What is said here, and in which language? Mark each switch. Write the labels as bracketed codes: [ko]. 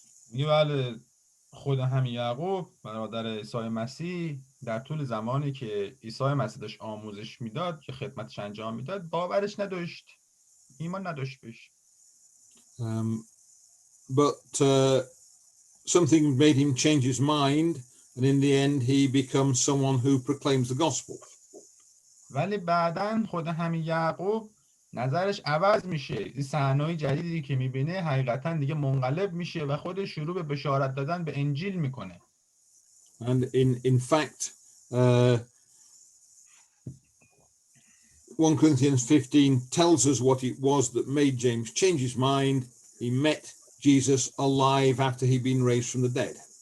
[fa] میگه بله خود همین یعقوب برادر عیسی مسیح در طول زمانی که عیسی مسیح داشت آموزش میداد که خدمتش انجام میداد باورش نداشت، ایمان نداشت بهش. [en] But something made him change his mind, and in the end he becomes someone who proclaims the gospel. [fa] ولی بعداً خود همین یعقوب نظرش عوض میشه. این صحنه‌های جدیدی که میبینه حقیقتاً دیگه منقلب میشه و خودش شروع به بشارت دادن به انجیل میکنه. [en] And in fact 1 Corinthians 15 tells us what it was that made James change his mind. He met Jesus alive after he'd been raised from the dead.